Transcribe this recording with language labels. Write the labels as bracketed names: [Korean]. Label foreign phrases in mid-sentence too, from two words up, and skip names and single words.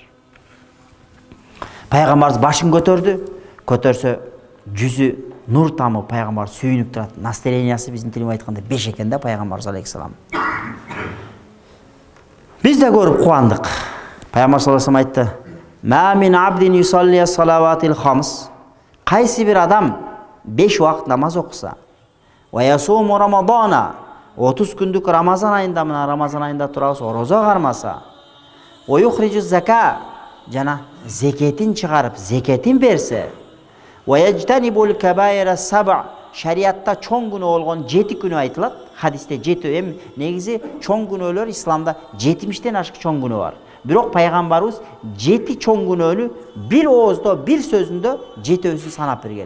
[Kyrgyz] Пайгамбарыбыз башын көтөрсө жүзү нур тамып, пайгамбар сүйүнүп турат. Настроениясы биздин тилип айтканда 5 экен да пайгамбарыбыз алейхиссалам. Биз да көрүп кубандык. Пайгамбар [Arabic] صلى الله عليه وسلم [Kyrgyz] айтты: [Arabic] "ما من عبد يصلي الصلوات الخمس". [Kyrgyz] Кайсы бир адам 5 убакыт намаз окуса, [Arabic] ويصوم رمضان, [Kyrgyz] 30 күндүк Рамазан айында, мына Рамазан айында турабыз, орозо кармаса, [Arabic] ويخرج الزكاة, [Kyrgyz] жана зекетин чыгарып, зекетин берсе, [Arabic] ويجتنب الكبائر السبع, [Kyrgyz] шариатта чоң күнөө болгон 7 күнөө айтылат. Хадисте 7, эми негизи чоң күнөөлөр исламда 70тен ашык чоң күнөө бар. Бирок пайгамбарыбыз 7 чоң күнөөнү бир ооздо, бир сөзүндө 7өсүн санап берген.